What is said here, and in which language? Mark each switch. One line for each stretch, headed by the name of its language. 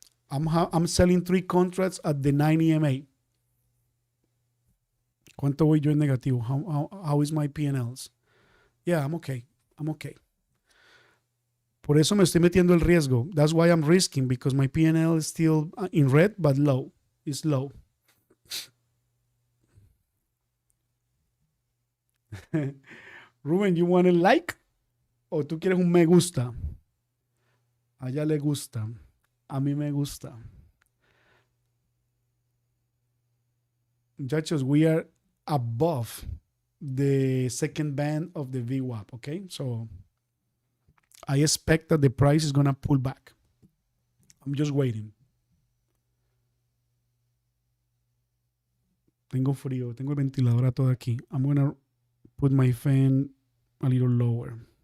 English: I'm selling 3 contracts at the 9 EMA.
Spanish: ¿Cuánto voy yo en negativo?
English: How is my P&Ls? Yeah, I'm okay.
Spanish: Por eso me estoy metiendo el riesgo.
English: That's why I'm risking, because my P&L is still in red, but low. It's low.
Spanish: Ruben,
English: you want a like?
Spanish: ¿O tú quieres un me gusta? A ella le gusta. A mí me gusta.
English: Muchachos, we are above the second band of the VWAP, okay? So I expect that the price is gonna pull back. I'm just waiting.
Spanish: Tengo frío, tengo el ventilador a todo aquí.
English: I'm gonna put my fan a little lower.